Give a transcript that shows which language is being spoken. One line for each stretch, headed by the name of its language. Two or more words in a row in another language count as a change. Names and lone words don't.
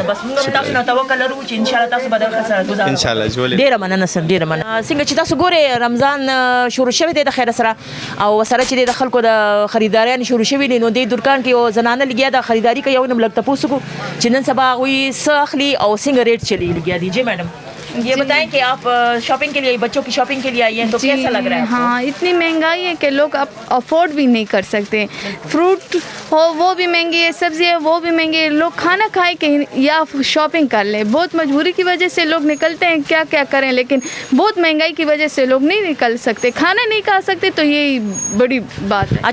Pashto: بس موږ هم تاسو نه توکل لرو چې انشاءالله تاسو به د خیر سره ګزاره. انشاءالله ولې. ډېره مننه سر، ډېره مننه. څنګه چې تاسو ګورئ رمضان شروع شوی دی د خیر سره او سره چې د خلکو د خریداریان شروع شوي دي، نو دې دکان کې یو زنانه لګیا ده خریداري کوي، یو نم لږ تپوس وکړو چې نن سبا هغوی څه اخلي او څنګه ریٹ چلی لګیا دي.
Urdu: جی میڈم یہ بتائیں کہ آپ شاپنگ کے لیے، بچوں کی شاپنگ کے لیے آئی ہیں تو کیسا لگ رہا ہے؟ ہاں اتنی مہنگائی ہے کہ لوگ اب افورڈ بھی نہیں کر سکتے، فروٹ ہو وہ بھی مہنگی ہے، سبزی ہے وہ بھی مہنگی ہے، لوگ کھانا کھائے کہ یا شاپنگ کر لیں. بہت مجبوری کی وجہ سے لوگ نکلتے ہیں، کیا کیا کریں، لیکن بہت مہنگائی کی وجہ سے لوگ نہیں نکل سکتے، کھانا نہیں کھا سکتے، تو یہی بڑی بات ہے.